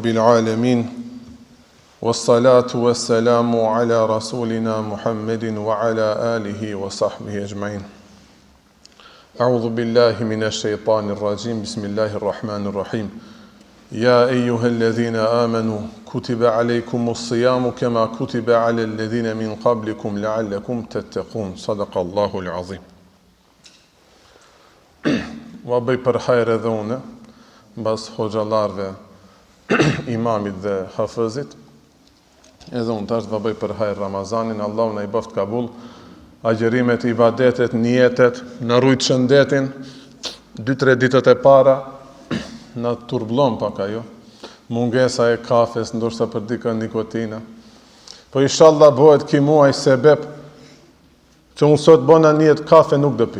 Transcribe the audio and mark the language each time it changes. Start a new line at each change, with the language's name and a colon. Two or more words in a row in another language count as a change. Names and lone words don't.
Arabic: العالمين والصلاة والسلام على رسولنا محمد وعلى آله وصحبه أجمعين أعوذ بالله من الشيطان الرجيم بسم الله الرحمن الرحيم يا أيها الذين آمنوا كتب عليكم الصيام كما كتب على الذين من قبلكم لعلكم تتقون صدق الله العظيم
Albanian: Wa bëj për hajrë edhe une, bas hoxalarve, imamit dhe hafëzit, edhe unë tash va bëj për hajrë Ramazanin, Allah në i bëft kabul, agjerimet, ibadetet, nijetet, në rujt shëndetin, 2-3 ditët e para, në turblon pak ajo, mungesa e kafes, ndoshta për dikën nikotina, po inshallah bëhet ki muaj sebeb, që unë sot bona nijet kafe nuk dë pi.